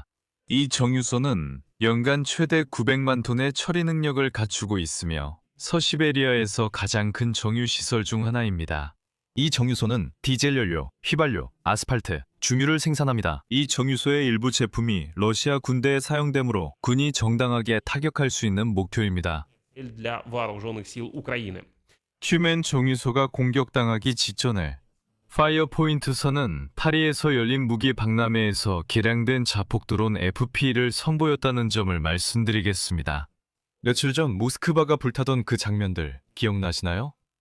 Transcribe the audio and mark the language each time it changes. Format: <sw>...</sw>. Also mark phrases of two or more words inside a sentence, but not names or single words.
<ko>이 정유소는 연간 최대 900만 톤의 처리 능력을 갖추고 있으며 서시베리아에서 가장 큰 정유시설 중 하나입니다. 이 정유소는 디젤 연료, 휘발유, 아스팔트, 중유를 생산합니다. 이 정유소의 일부 제품이 러시아 군대에 사용되므로 군이 정당하게 타격할 수 있는 목표입니다.</ko> <ru>для вооруженных сил Украины.</ru> <ko>튜멘 정유소가 공격당하기 직전에 파이어포인트선은 파리에서 열린 무기 박람회에서 개량된 자폭 드론 FP를 선보였다는 점을 말씀드리겠습니다. 며칠 전 모스크바가 불타던 그 장면들 기억나시나요?</ko>